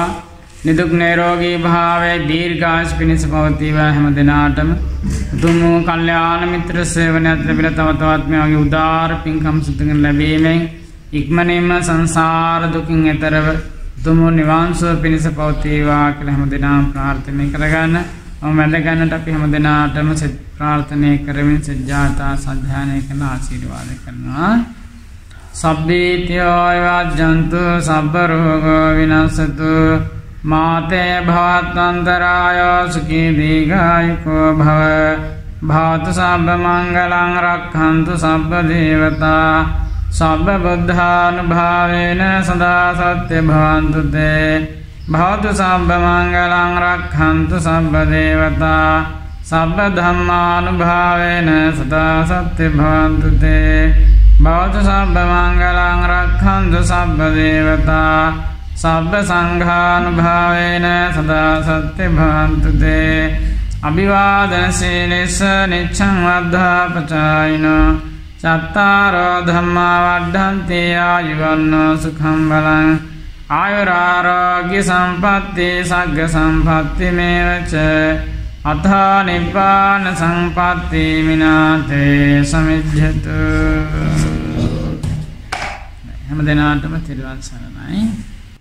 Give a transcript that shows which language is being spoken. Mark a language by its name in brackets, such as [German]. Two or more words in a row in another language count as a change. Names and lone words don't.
[Sinhala] නිදුක් නිරෝගී භාවයේ දීර්ඝායුෂ පිණිස පවතිවා හැම දිනාටම උතුම් වූ කල්යාණ මිත්‍ර සේවනයත් ලැබිලා තව තවත් මේ වගේ උදාාර පින්කම් සිදුකරන ලැබීමෙන් ඉක්මනින්ම සංසාර දුකින් එතරව උතුම් නිවන් සුව පිණිස පවතිවා කියලා හැම දිනම ප්‍රාර්ථනා කරගන්න මම වැඳගන්නට අපි හැම දිනාටම ප්‍රාර්ථනා කරමින් සජ්ජාතා සද්ධානය කරන ආශිර්වාද කරනවා. [Pali] සබ්බීත්‍යෝ වජ්ජන්තු සබ්බ රෝගෝ විනස්සතු මාතේ භවත්වන්තරාය සුඛී දීඝායුකෝ භව භවතු සබ්බ මංගලං රක්ඛන්තු සබ්බ දේවතා සබ්බ බුද්ධානුභාවේන සදා සත්‍ය භවන්තු තේ භවතු සබ්බ මංගලං රක්ඛන්තු සබ්බ දේවතා සබ්බ ධම්මානුභාවේන සදා සත්‍ය භවන්තු තේ භවතු සබ්බ මංගලං රක්ඛන්තු සබ්බ දේවතා සබ්බ සංඝානුභාවේන සදා සත්‍ය භවන්තු තේ අභිවාදන සීලස්ස නිච්ඡං වද්ධාපචායිනෝ චත්තාරෝ ධම්මා වඩ්ඩන්ති ආයුවන්නෝ සුඛං බලං ආයුරාරෝග්‍ය සම්පatti සග්ග සම්පatti මේවච අථා නිබ්බාන සම්පatti මිනාතේ සමිජ්ජතු [Sinhala] හැම දිනාටම තිරුවන් සරණයි.